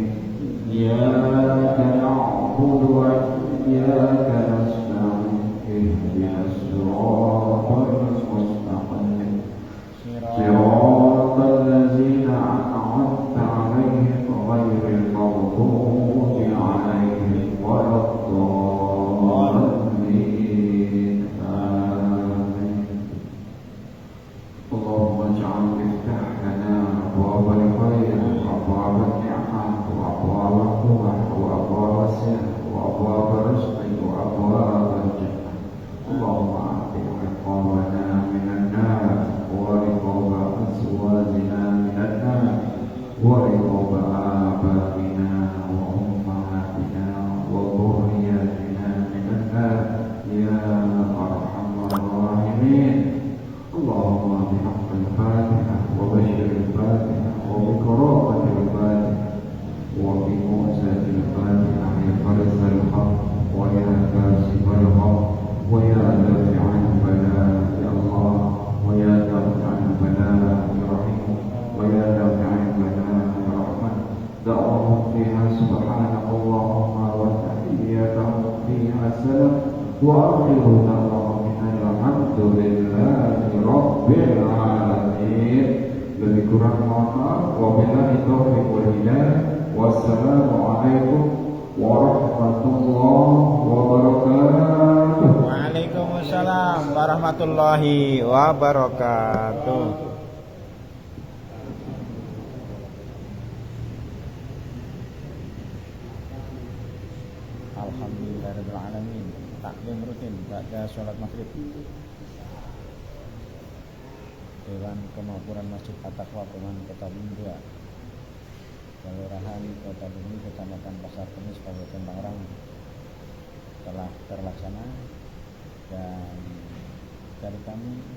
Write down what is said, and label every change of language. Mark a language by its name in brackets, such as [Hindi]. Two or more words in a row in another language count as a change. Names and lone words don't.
[Arabic] إياك نعبد وإياك نستعين اهدنا الصراط المستقيم صراط الذين أنعمت عليهم غير المغضوب عليهم ولا الضالين. آمين. اللهم اجعل مفتاح لنا أبواب الخير وأبواب النعمة وأبواب القوة وأبواب السحر وأبواب الرزق وأبواب الجنة. اللهم أعط رقابنا من النار ورقاب أزواجنا من النار ورقاب آبائنا وأمهاتنا وذرياتنا من النار يا أرحم الراحمين. اللهم بحق الفاتحة وبشير الفاتحة وبقراءة الفاتحة وبمعجزة الفاتحة يا فارج الحق ويا كاسب الحق ويا دافع البلاء يا الله ويا دافع البلاء يا رحيم ويا دافع البلاء يا رحمن. دعواهم فيها سبحانك اللهم وتحيتهم فيها سلام وآخر دعواهم الحمد لله رب العالمين. [Indonesian] Lebih kurang mohon maaf. [Arabic] وبالله التوفيق والهداية. والسلام عليكم ورحمة الله وبركاته. وعليكم السلام ورحمة الله وبركاته. الحمد لله رب العالمين. [Indonesian] Taklim rutin pada sholat maghrib. Dewan Kemakmuran Masjid At-Taqwa Perumahan Kota Bumi 2, Kelurahan Kota Bumi, Kecamatan Pasar Kemis, Kabupaten Tangerang telah terlaksana, dan dari kami